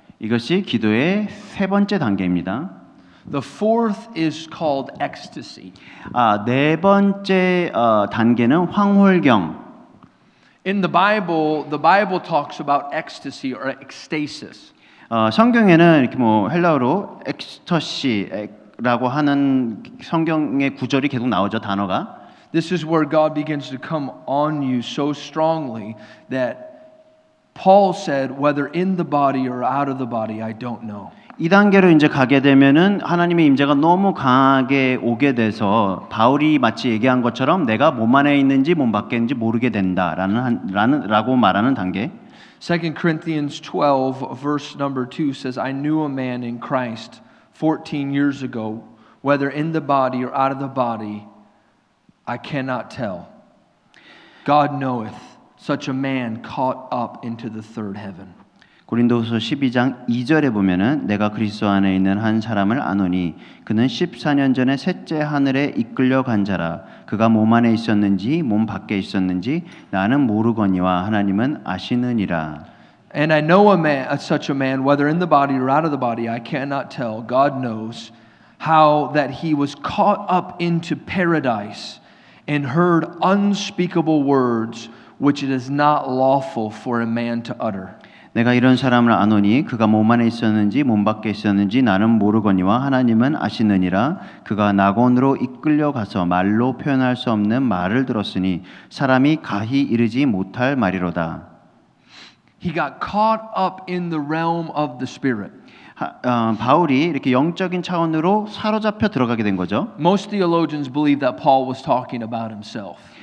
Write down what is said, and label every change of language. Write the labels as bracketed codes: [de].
[ko] 이것이 기도의 세 번째 단계입니다. [en] The fourth is called ecstasy. [ko] 네 번째 단계는 황홀경. [en] In the Bible talks about ecstasy or ecstasis. [ko] 성경에는 이렇게 뭐 헬라어로 엑스터시라고 하는 성경의 구절이 계속 나오죠, 단어가. [en] This is where God begins to come on you so strongly that Paul said, whether in the body or out of the body, I don't know. [ko] 이 단계로 이제 가게 되면은 하나님의 임재가 너무 강하게 오게 돼서 바울이 마치 얘기한 것처럼 내가 몸 안에 있는지 몸 밖에 있는지 모르게 된다라고 말하는 단계. [en] 2 Corinthians 12 verse number 2 says, I knew a man in Christ 14 years ago, whether in the body or out of the body, I cannot tell. God knoweth, such a man caught up into the third heaven. [ko] 고린도후서 12장 2절에 보면은 내가 그리스도 안에 있는 한 사람을 아노니 그는 14년 전에 셋째 하늘에 이끌려 간 자라 그가 몸 안에 있었는지 몸 밖에 있었는지 나는 모르거니와 하나님은 아시느니라. [en] And I know such a man, whether in the body or out of the body, I cannot tell. God knows how that he was caught up into paradise and heard unspeakable words which it is not lawful for a man to utter. [ko] 내가 이런 사람을 아노니 그가 몸 안에 있었는지 몸 밖에 있었는지 나는 모르거니와 하나님은 아시느니라. 그가 낙원으로 이끌려 가서 말로 표현할 수 없는 말을 들었으니 사람이 가히 이르지 못할 말이로다. [en] He got caught up in the realm of the Spirit. [ko] 바울이 이렇게 영적인 차원으로 사로잡혀 들어가게 된 거죠. [en] Most theologians believe that Paul was talking about himself.